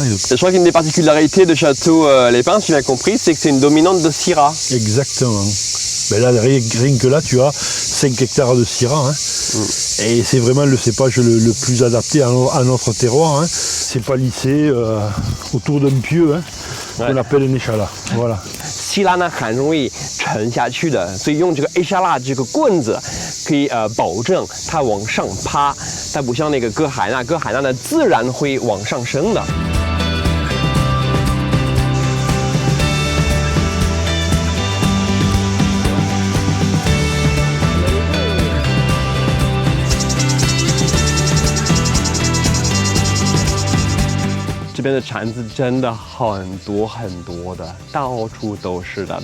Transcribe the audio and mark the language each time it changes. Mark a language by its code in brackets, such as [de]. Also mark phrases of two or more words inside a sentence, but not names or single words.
[fr] Je crois qu'une des particularités de Château Les Pins, si j'ai bien compris, c'est que c'est une dominante de Syrah. Exactement. Ben là, rien que là, tu as 5 hectares de Syrah. Hein. Et c'est vraiment le cépage le plus adapté à notre terroir. Hein. C'est palissé autour d'un pieu hein, qu'on appelle un échalas. Voilà. [zh] 希拉呢很容易沉下去的，所以用这个 A 沙拉这个棍子可以保证它往上趴，它不像那个歌海娜呢自然会往上升的。这边的蝉子真的很多的，到处都是的。